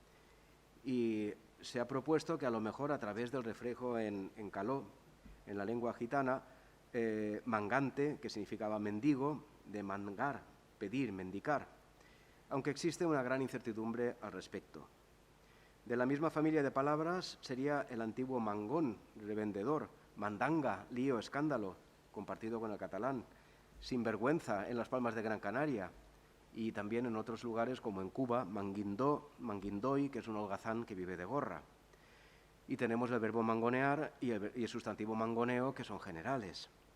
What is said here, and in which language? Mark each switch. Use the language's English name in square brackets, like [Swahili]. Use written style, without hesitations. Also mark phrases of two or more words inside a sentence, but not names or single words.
[Spanish] Y se ha propuesto que a lo mejor a través del reflejo en caló, en la lengua gitana, mangante, que significaba mendigo, de mangar, pedir, mendicar, aunque existe una gran incertidumbre al respecto. De la misma familia de palabras sería el antiguo mangón, revendedor, mandanga, lío, escándalo, compartido con el catalán, sinvergüenza en las Palmas de Gran Canaria y también en otros lugares como en Cuba, manguindó, manguindoy, que es un holgazán que vive de gorra. Y tenemos el verbo mangonear y el sustantivo mangoneo, que son generales.